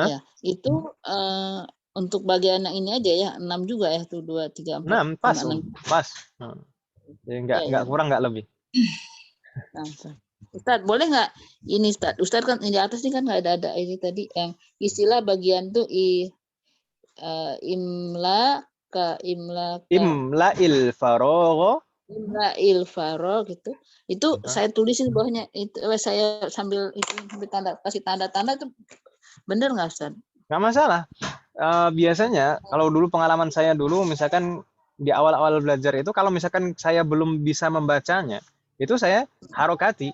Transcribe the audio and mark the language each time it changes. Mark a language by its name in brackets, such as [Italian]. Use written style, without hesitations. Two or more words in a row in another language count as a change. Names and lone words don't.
[Indonesian] Ya, itu untuk bagian yang ini aja ya, 6 juga ya tuh 2, 3, 4, 6 pas, 5, 6. pas. Ya, enggak kurang enggak lebih. Nah, Ustadz, boleh nggak ini Ustadz kan di atas ini kan nggak ada ini tadi yang istilah bagian tuh imla [Arabic] إملاء الفراغ. إملاء الفراغ gitu. [Indonesian] Itu saya tulisin bawahnya itu saya sambil kasih tanda-tanda itu bener nggak Ustaz? Nggak masalah. Biasanya kalau dulu pengalaman saya dulu misalkan di awal-awal belajar itu kalau misalkan saya belum bisa membacanya, itu saya harokati.